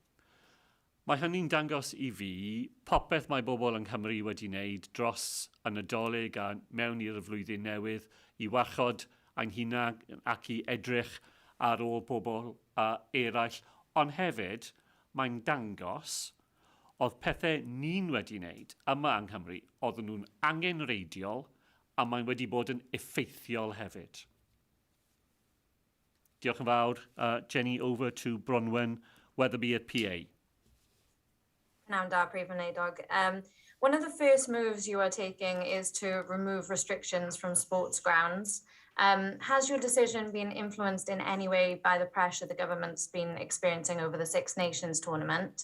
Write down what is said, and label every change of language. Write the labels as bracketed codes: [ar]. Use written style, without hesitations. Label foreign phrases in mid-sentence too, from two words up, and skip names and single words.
[cy] Mae hynny'n dangos I fi popeth mae bobl yng Nghymru wedi wneud dros y Nadolig a mewn i'r flwyddyn newydd I warchod ein hunan ac I edrych ar ôl bobl eraill. Ond hefyd, mae'n dangos oedd pethau ni'n wedi wneud yma yng Nghymru oedden nhw'n angenreidiol a mae'n wedi bod yn effeithiol hefyd. Diolch yn fawr. [en] Jenny, over to Bronwen, Wetherby at PA. Now, [cy] Prif Weinidog. [en] One of the first moves you are taking is to remove restrictions from sports grounds. Has your decision been influenced in any way by the pressure the government's been experiencing over the Six Nations tournament?